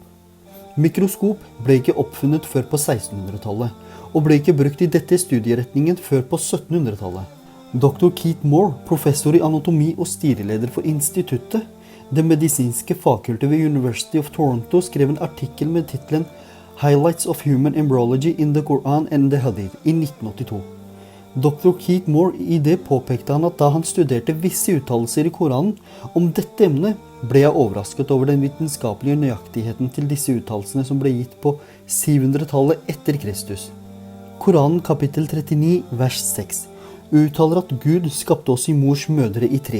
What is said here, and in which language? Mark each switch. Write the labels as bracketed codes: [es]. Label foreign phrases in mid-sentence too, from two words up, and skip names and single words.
[no] Mikroskop ble ikke oppfunnet før på 1600-tallet, og ble ikke brukt i dette studieretningen før på 1700-tallet. Dr. Keith Moore, professor i anatomi og styreleder for instituttet, det medisinske fakultet ved University of Toronto, skrev en artikkel med titlen Highlights of Human Embryology in the Quran and the Hadith i 1982. Dr. Keith Moore i det påpekte han at da han studerte visse uttalelser i Koranen om dette emnet, ble jeg overrasket over den vitenskapelige nøyaktigheten til disse uttalelsene som ble gitt på 700-tallet etter Kristus. Koranen kapittel 39, vers 6, uttaler at Gud skapte oss i mors mødre i trinn.